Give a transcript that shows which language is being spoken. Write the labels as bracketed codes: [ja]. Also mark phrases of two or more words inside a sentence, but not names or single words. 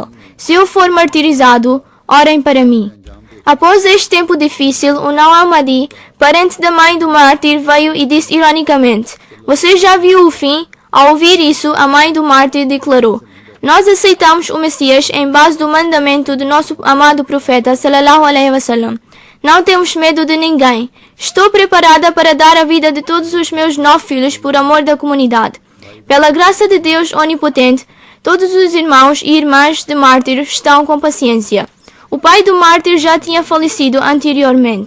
[pt] Se eu for martirizado, orem para mim. Após este tempo difícil, o Nau Ahmadi, parente da mãe do mártir, veio e disse ironicamente: "Você já viu o fim?" Ao ouvir isso, a mãe do mártir declarou: "Nós aceitamos o Messias em base do mandamento do nosso amado profeta [ar] صلى الله عليه وسلم. [pt] Não temos medo de ninguém. Estou preparada para dar a vida de todos os meus 9 filhos por amor da comunidade. Pela graça de Deus onipotente, Todos os irmãos e irmãs de mártir estão com paciência. O pai do mártir já tinha falecido anteriormente.